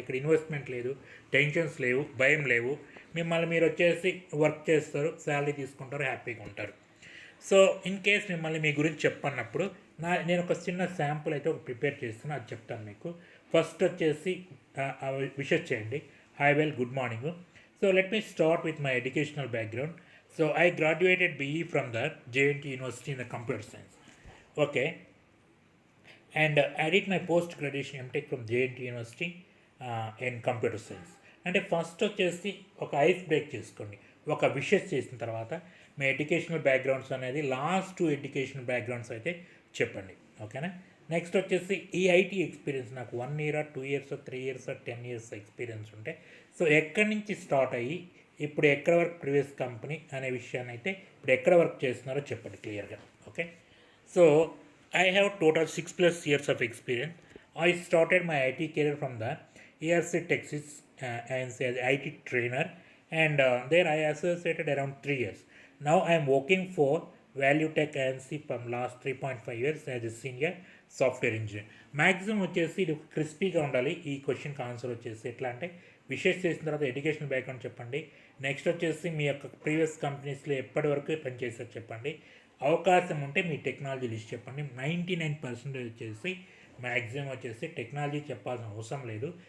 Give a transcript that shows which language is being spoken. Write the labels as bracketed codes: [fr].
[te] ఇక్కడ ఇన్వెస్ట్మెంట్ లేదు, టెన్షన్స్ లేవు, భయం లేవు. మిమ్మల్ని మీరు వచ్చేసి వర్క్ చేస్తారు, శాలరీ తీసుకుంటారు, హ్యాపీగా ఉంటారు. సో ఇన్ కేస్ మిమ్మల్ని మీ గురించి చెప్పన్నప్పుడు నేను ఒక చిన్న శాంపుల్ అయితే ఒక ప్రిపేర్ చేస్తున్నా, అది చెప్తాను మీకు. ఫస్ట్ వచ్చేసి విషెస్ చేయండి, [en] Hi well good morning. So let me start with my educational background. So I graduated BE from the JNT University in the computer science. Okay. And I did my post graduation MTech from JNT University in computer science. [te] అంటే first వచ్చేసి ఒక ice break చేసుకోండి. ఒక wishes చేసిన తర్వాత మీ educational backgrounds అనేది last 2 educational backgrounds అయితే చెప్పండి. ఓకేనా. నెక్స్ట్ వచ్చేసి ఈ IT ఎక్స్పీరియన్స్ నాకు [en] 1 year 2 years 3 years 10 years [te] experience ఉంటే సో ఎక్కడి నుంచి స్టార్ట్ అయ్యి ఇప్పుడు ఎక్కడ వరకు ప్రీవియస్ కంపెనీ అనే విషయాన్ని అయితే ఇప్పుడు ఎక్కడ వర్క్ చేస్తున్నారో చెప్పండి క్లియర్గా. Okay. [en] So I have total 6+ years of experience. I started my IT career from the ERC Texas as an IT trainer, and there I associated around 3 years. Now I am working for Value Tech ANC from last 3.5 years as a senior software engineer. [te] Maximum వచ్చేసి ఇది క్రిస్పీగా ఉండాలి. ఈ క్వశ్చన్కి answer వచ్చేసి ఎట్లా అంటే wishes చేసిన తర్వాత ఎడ్యుకేషన్ బ్యాక్గ్రౌండ్ చెప్పండి. నెక్స్ట్ వచ్చేసి మీ యొక్క ప్రీవియస్ కంపెనీస్లో ఎప్పటి వరకు పనిచేసారో చెప్పండి. అవకాశం ఉంటే మీ టెక్నాలజీ లిస్ట్ చెప్పండి. 99% వచ్చేసి మ్యాక్సిమం వచ్చేసి టెక్నాలజీ చెప్పాల్సిన అవసరం లేదు.